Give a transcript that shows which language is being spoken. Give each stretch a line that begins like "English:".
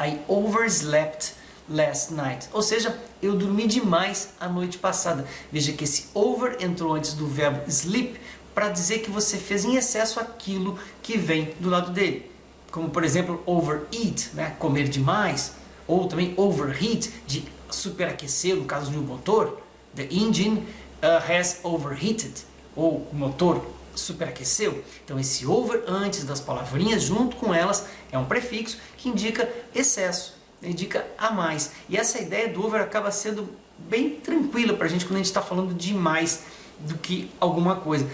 English: I overslept last night.
Portuguese: Ou seja, eu dormi demais a noite passada. Veja que esse over entrou antes do verbo sleep, para dizer que você fez em excesso aquilo que vem do lado dele. Como, por exemplo, overeat, né? Comer demais. Ou também overheat, de superaquecer, no caso de um motor.
English: The engine has overheated.
Portuguese: Ou o motor superaqueceu. Então, esse over antes das palavrinhas, junto com elas, é um prefixo que indica excesso, indica a mais. E essa ideia do over acaba sendo bem tranquila para a gente quando a gente está falando de mais do que alguma coisa.